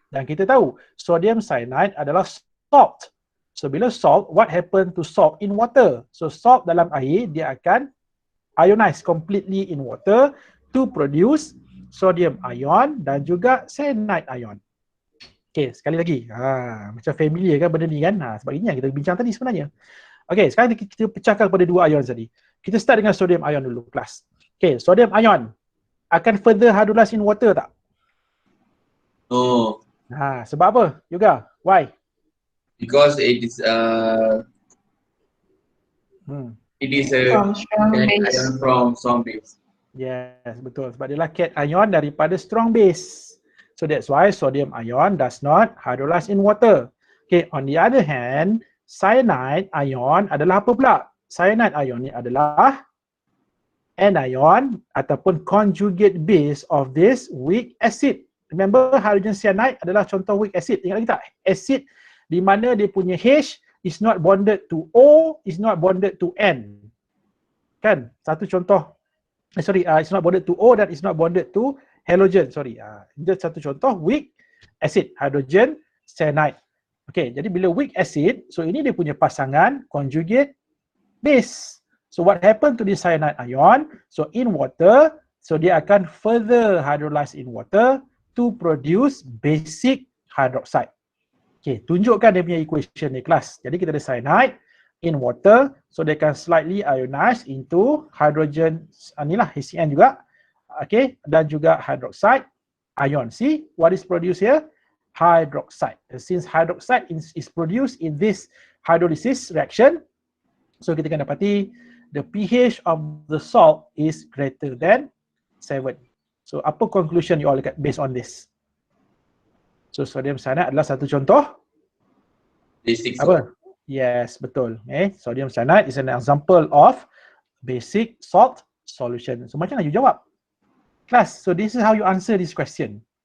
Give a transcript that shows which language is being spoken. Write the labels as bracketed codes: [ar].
[ms] Dan kita tahu sodium cyanide adalah salt. [en] So [ms] bila [en] salt, what happen to salt in water? So salt [ms] dalam air, dia akan [en] ionize completely in water to produce sodium ion [ms] dan juga [en] cyanide ion. Okay, [ms] sekali lagi. Macam familiar kan benda ni kan? Sebab ini yang kita bincang tadi sebenarnya. Okay, sekarang kita pecahkan kepada dua ion tadi. Kita start dengan sodium ion dulu, kelas. Okay, sodium ion akan [en] further hydrolyze in water [ms] tak? [en] No, [ms] Sebab apa? Yoga, [en] why? because it is a From strong base. ion from strong base. [ms] Yes, betul. Sebab dia lah cation ion daripada strong base. [en] So that's why sodium ion does not hydrolyze in water. Okay, on the other hand, cyanide ion [ms] adalah apa pula? [en] Cyanide ion [ms] ni adalah anion ataupun [en] conjugate base of this weak acid. Remember, hydrogen cyanide [ms] adalah contoh [en] weak acid. [ms] Ingat lagi tak? [en] Acid [ms] di mana dia punya [en] H is not bonded to O, is not bonded to N. [ms] Kan? Satu contoh. [en] It's not bonded to O dan it's not bonded to halogen. [ms] Ini satu contoh weak acid, hydrogen cyanide. Okay, jadi bila weak acid, so ini dia punya pasangan conjugate base. [en] So what happened to the cyanide ion? So in water, so [ms] dia akan [en] further hydrolyze in water to produce basic hydroxide. Okay, [ms] tunjukkan dia punya [en] equation [ms] ni kelas. Jadi kita ada [en] cyanide in water, so they can slightly ionize into hydrogen, [ms] inilah [en] HCN juga. Okay, [ms] dan juga [en] hydroxide. ion. See what is produced here? Hydroxide. Since hydroxide is produced in this hydrolysis reaction, so [ms] kita akan dapati [en] the pH of the salt is greater than 7. So apa conclusion you all get based on this? [ms] So sodium cyanide adalah satu contoh [en] Basic [ms] apa? Yes, betul. [en] Sodium cyanide is an example of basic salt solution. So [ms] macam mana [en] you [ms] jawab? [en] Class, so this is how you answer this question.